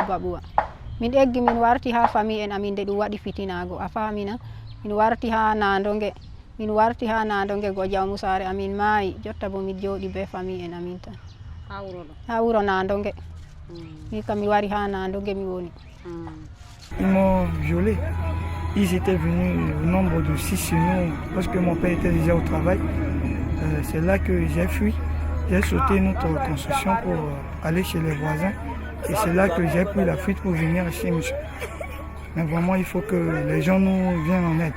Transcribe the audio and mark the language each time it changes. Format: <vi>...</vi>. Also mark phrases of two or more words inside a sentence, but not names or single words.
<ff>baɓuwa min eggi min warti ha famille en amin nde ɗum waɗi fitinago a famina min warti ha Nandongue go jawmu sare amin maayi jotta bo min jooɗi be famille en amin tan ha wuro Nandongue min kam mi wari ha Nandongue mi woni.</ff> <fr>Ils m'ont violé. Ils étaient venus au nombre de 6 chez nous lorsque mon père était déjà au travail. C'est là que j'ai fui. J'ai sauté notre construction pour aller chez les voisins. Et c'est là que j'ai pris la fuite pour venir chez monsieur. Mais vraiment, il faut que les gens nous viennent en aide.</fr>